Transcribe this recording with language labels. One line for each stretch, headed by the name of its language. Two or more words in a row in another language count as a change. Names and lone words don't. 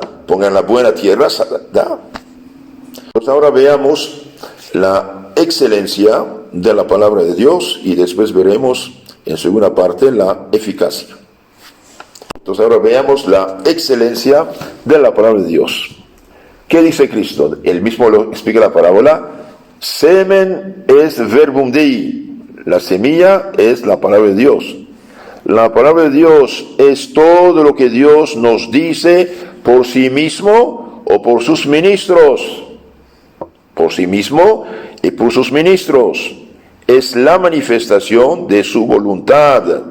Spanish: Pongan la buena tierra, da. Pues ahora veamos la excelencia de la palabra de Dios y después veremos en segunda parte la eficacia. Entonces ahora veamos la excelencia de la palabra de Dios. ¿Qué dice Cristo? Él mismo lo explica la parábola.
Latin: Semen es verbum Dei.
Spanish: La semilla es la palabra de Dios. La palabra de Dios es todo lo que Dios nos dice por sí mismo o por sus ministros. Por sí mismo y por sus ministros. Es la manifestación de su voluntad.